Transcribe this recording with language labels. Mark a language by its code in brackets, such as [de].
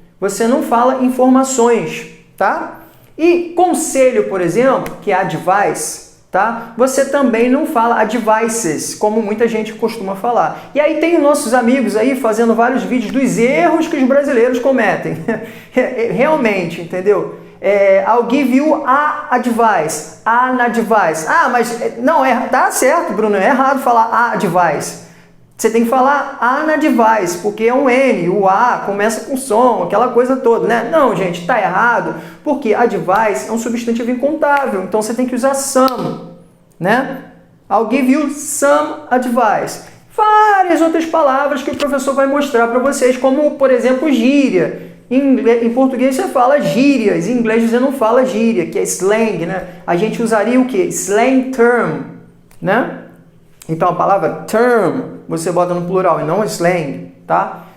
[pt] Você não fala informações, tá? E conselho, por exemplo, que é advice, tá? Você também não fala advices, como muita gente costuma falar. E aí tem nossos amigos aí fazendo vários vídeos dos erros que os brasileiros cometem. Realmente, entendeu? [en] I'll give you a advice, an advice. [pt] Ah, mas não, tá certo, Bruno, é errado falar a advice. Você tem que falar an advice, porque é um N, o A começa com som, aquela coisa toda, né? Não, gente, tá errado, porque advice é um substantivo incontável, então você tem que usar some, né? [en] I'll give you some advice. [pt] Várias outras palavras que o professor vai mostrar para vocês, como, por exemplo, gíria. Em português você fala gírias, em inglês você não fala gíria, que é slang, né? A gente usaria o quê? Slang term, né? Então a palavra term você bota no plural e não slang, tá?